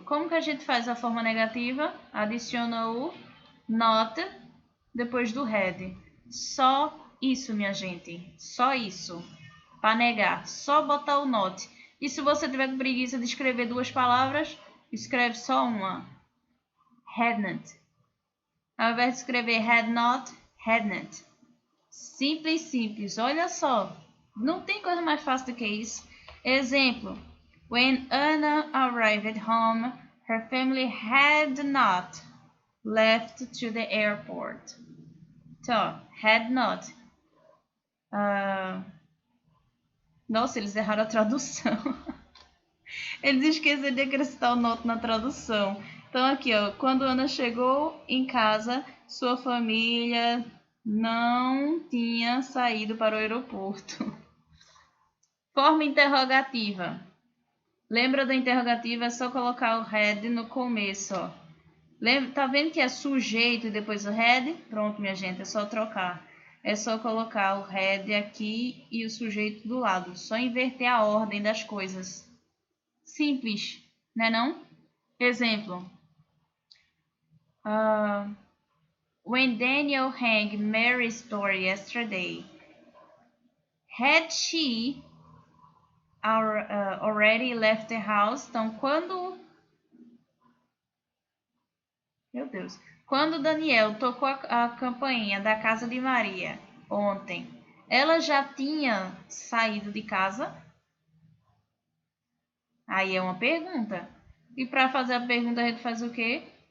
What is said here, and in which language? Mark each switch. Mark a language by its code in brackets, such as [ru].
[pt] Como que a gente faz a forma negativa? Adiciona o not depois do had. Só isso, minha gente. Só isso. Para negar. Só botar o not. E se você tiver com preguiça de escrever duas palavras, escreve só uma. [en] Hadn't. [pt] Ao invés de escrever had not, hadn't. Simples, simples. Olha só. Não tem coisa mais fácil do que isso. Exemplo. [en] When Anna arrived home, her family had not left to the airport. [pt] Então, had not. Nossa, eles erraram a tradução. Eles esqueceram de acrescentar o not na tradução. Então, aqui, ó, quando Ana chegou em casa, sua família não tinha saído para o aeroporto. Forma interrogativa. Lembra da interrogativa? É só colocar o had no começo, ó. Tá vendo que é sujeito e depois o had? Pronto, minha gente, é só trocar. É só colocar o had aqui e o sujeito do lado. Só inverter a ordem das coisas. Simples, né não? Exemplo. [en] When Daniel hung Mary's store yesterday, had she already left the house? [pt] Então, quando... Meu Deus. Quando Daniel tocou a campainha da casa de Maria ontem, ela já tinha saído de casa? Aí é uma pergunta. E para fazer a pergunta a gente faz o quê?